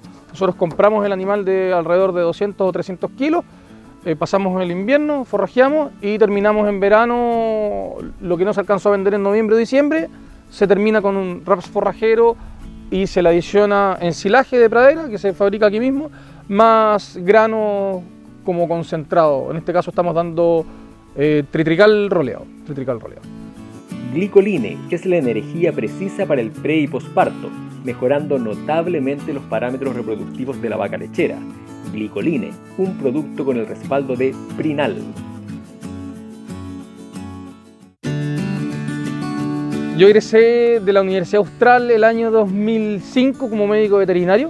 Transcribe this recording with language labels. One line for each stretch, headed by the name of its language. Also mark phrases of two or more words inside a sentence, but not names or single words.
Spanish: Nosotros compramos el animal de alrededor de 200 o 300 kilos, pasamos el invierno, forrajeamos y terminamos en verano. Lo que no se alcanzó a vender en noviembre o diciembre, se termina con un raps forrajero y se le adiciona ensilaje de pradera, que se fabrica aquí mismo, más grano como concentrado. En este caso estamos dando tritrical roleado. Glicoline es la energía precisa para el pre y posparto, mejorando notablemente los parámetros reproductivos de la vaca lechera. Glicoline, un producto con el respaldo de Prinal. Yo egresé de la Universidad Austral el año 2005 como médico veterinario.